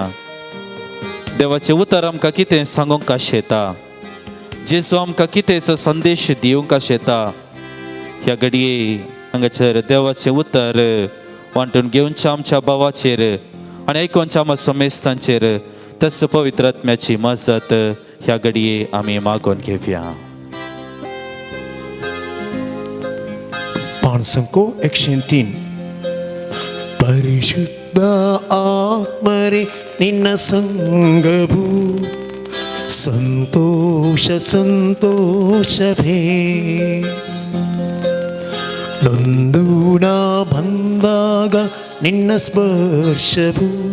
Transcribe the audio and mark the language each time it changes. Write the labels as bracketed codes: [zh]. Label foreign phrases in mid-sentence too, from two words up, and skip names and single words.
[kok] देवाचें उतर आमकां कितें सांगूंक आशेता, जेजू आमकां कितेंचो संदेश दिवंक आशेता, ह्या घडये हांगासर देवाचें उतर वांटून घेवच्या आमच्या भावाचेर आनी आयकोवच्या आमच्या मेस्तांचेर तस पवित्रात्म्याची मजत ह्या घडये आमी मागून घेवया. पाणसंको 103. [kn] ಪರಿಶುದ್ಧ ಆತ್ಮರೇ ನಿನ್ನ ಸಂಗವು ಸಂತೋಷ ಸಂತೋಷವೇ ನೊಂದೂಣ ಬಂದಾಗ ನಿನ್ನ ಸ್ಪರ್ಶವು